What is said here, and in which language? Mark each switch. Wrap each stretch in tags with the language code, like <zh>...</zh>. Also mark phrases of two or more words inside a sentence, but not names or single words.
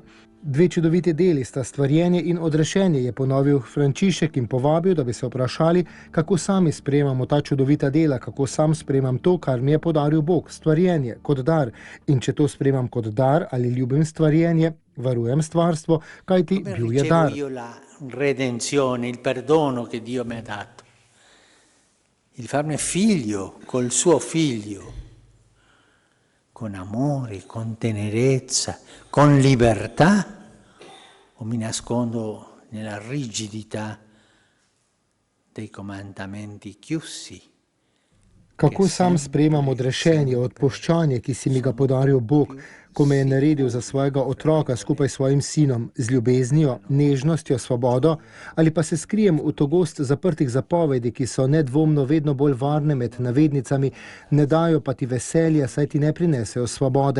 <sl>Dve čudoviti deli sta stvarjenje in odrešenje, je ponovil Frančišek in povabil, da bi se vprašali, kako sami sprejemamo ta čudovita dela, kako sam sprejemam to, kar mi je podaril Bog, stvarjenje, kot dar. In če to sprejemam kot dar ali ljubim stvarjenje, varujem stvarstvo, kajti bil je dar.</sl> <it>Redenzione, il perdono che Dio mi ha dato, il farmi figlio col suo figlio, con amore, con tenerezza, con libertà, o mi nascondo nella rigidità dei comandamenti chiusi.</it> <sl>Kako sam sprejemam odrešenje, odpuščanje, ki si mi ga podaril Bog, ko me je naredil za svojega otroka skupaj s svojim sinom, z ljubeznijo, nežnostjo, svobodo, ali pa se skrijem v togost zaprtih zapovedi, ki so nedvomno vedno bolj varne med navednicami, ne dajo pa ti veselja, saj ti ne prinesejo svobode.</sl>